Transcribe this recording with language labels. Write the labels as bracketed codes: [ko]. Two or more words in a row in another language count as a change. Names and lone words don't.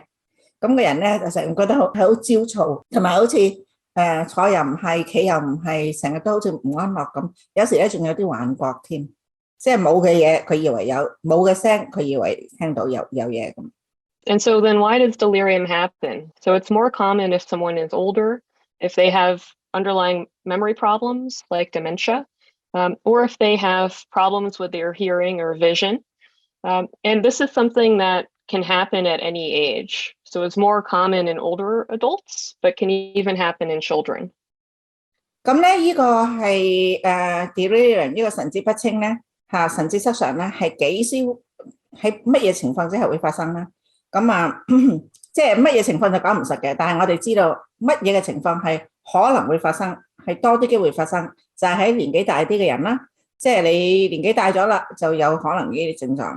[yue] 咁個人咧就成日覺得好焦躁，同埋好似坐又唔係，企又唔係，成日都好似唔安樂咁。有時咧仲有啲幻覺添，即係冇嘅嘢佢以為有，冇嘅聲佢以為聽到有嘢咁。 [en] And so then why does delirium happen? So it's more common if someone is older, if they have underlying memory problems like dementia, or if they have problems with their hearing or vision. And this is something that can happen at any age. So it's more common in older adults, but can even happen in children. [yue] 咁咧，呢個係delirium 呢個神志不清咧神志失常咧係幾時喺乜嘢情況之下會發生咧？咁即係乜嘢情況就講唔實嘅，但係我哋知道乜嘢嘅情況係可能會發生，係多啲機會發生，就係喺年紀大啲嘅人啦，即係你年紀大咗啦，就有可能呢啲症狀。